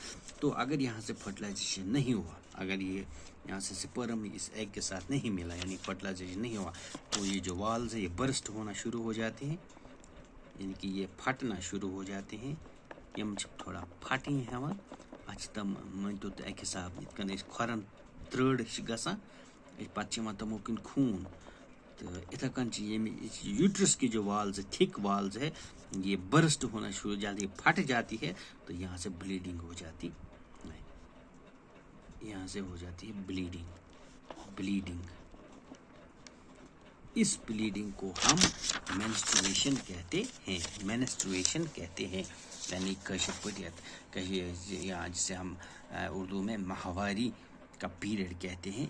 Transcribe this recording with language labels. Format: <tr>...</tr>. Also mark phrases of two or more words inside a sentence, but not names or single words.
<hi>तो अगर यहाँ से फर्टिलाइजेशन नहीं हुआ, अगर ये यहाँ से स्पर्म इस एग के साथ नहीं मिला, यानी फर्टिलाइजेशन नहीं हुआ, तो ये जो वाल्स है ये बर्स्ट होना शुरू हो जाते हैं, यानी कि ये फटना शुरू हो जाते हैं। ये मुझे थोड़ा फाटी हैं हम,</hi> <ks>अच्छ तम मानतो तो एक हिसाब इत कन खोरन त्रड़ गसान पे तमो कन खून तो इथे कन</ks> <hi>यूट्रस की जो वाल्स</hi> <en>thick walls</en> <hi>है ये बर्स्ट होना शुरू जल्दी फट जाती है तो यहाँ से ब्लीडिंग हो जाती है, यहाँ से हो जाती है ब्लीडिंग। इस ब्लीडिंग को हम मेंस्ट्रुएशन कहते हैं यानी या जिसे हम उर्दू में माहवारी का पीरियड कहते हैं।</hi>